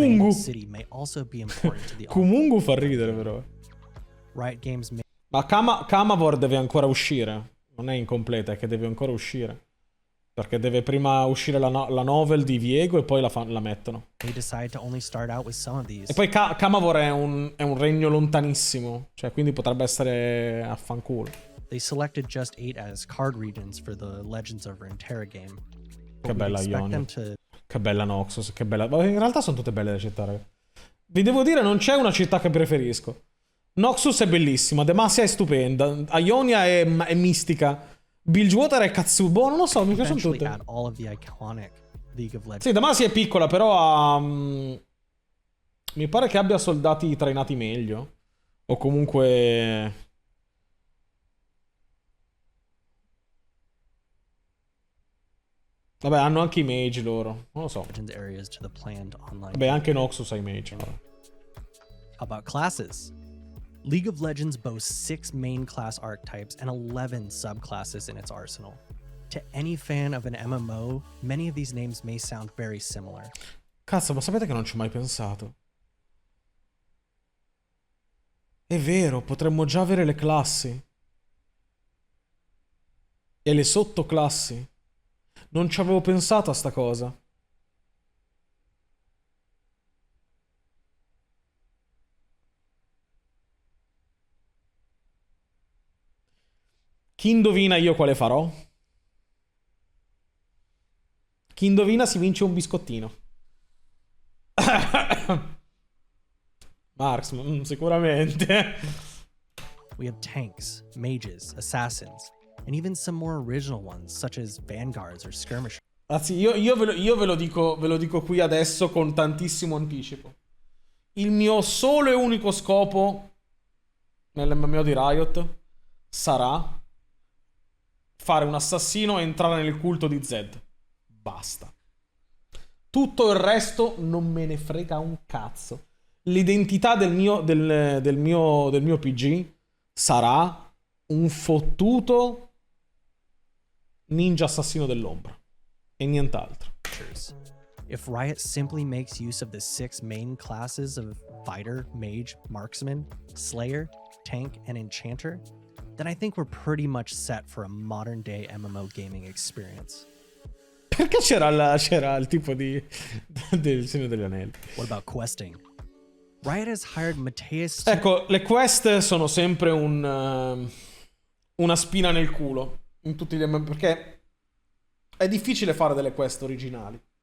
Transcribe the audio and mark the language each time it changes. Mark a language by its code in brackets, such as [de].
[en] Bangle City may also be important to the audience. [it] Kumungu fa ridere però. [en] Riot Games may [it] Ma Kamavor deve ancora uscire. Non è incompleta, è che deve ancora uscire. Perché deve prima uscire la novel di Viego e poi la mettono. [en] decide to only start out with some of these. [it] E poi Kamavor è un regno lontanissimo. Cioè, quindi potrebbe essere affanculo. [en] They selected just 8 as card regions for the Legends of Runeterra game. [it] Che bella Ionia. [en] To... [it] Che bella Noxus, che bella... In realtà sono tutte belle le città, raga. Vi devo dire, non c'è una città che preferisco. Noxus è bellissima, Demacia è stupenda, Ionia è mistica, Bilgewater è cazzubo, non lo so, mi piacciono tutte. [en] Add all of the iconic League of Legends. [it] Sì, Demacia è piccola, però ha... mi pare che abbia soldati trainati meglio. O comunque... Vabbè, hanno anche i mage loro, non lo so. [en] Areas to the planned online. [it] Vabbè, anche Noxus ha i mage. [en] How about classes? League of Legends boasts 6 main class archetypes and 11 subclasses in its arsenal. To any fan of an MMO, many of these names may sound very similar. [it] Cazzo, ma sapete che non ci ho mai pensato? È vero, potremmo già avere le classi. E le sottoclassi. Non ci avevo pensato a sta cosa. Chi indovina io quale farò? Chi indovina si vince un biscottino. Marksman, sicuramente. [en] We have tanks, mages, assassins, and even some more original ones, such as vanguards or skirmishers. [it] Ragazzi, io ve lo dico qui adesso con tantissimo anticipo. Il mio solo e unico scopo nell'MMO di Riot sarà fare un assassino e entrare nel culto di Zed. Basta. Tutto il resto non me ne frega un cazzo. L'identità del mio PG sarà un fottuto ninja assassino dell'ombra e nient'altro. [en] If Riot simply makes use of the 6 main classes of fighter, mage, marksman, slayer, tank, and enchanter, then I think we're pretty much set for a modern day MMO gaming experience. [it] Perché c'era il tipo del Signore degli Anelli? [en] What about questing? Riot has hired Mateus. [it] Ecco, le quest sono sempre una spina nel culo in tutti gli MMO, perché è difficile fare delle quest originali.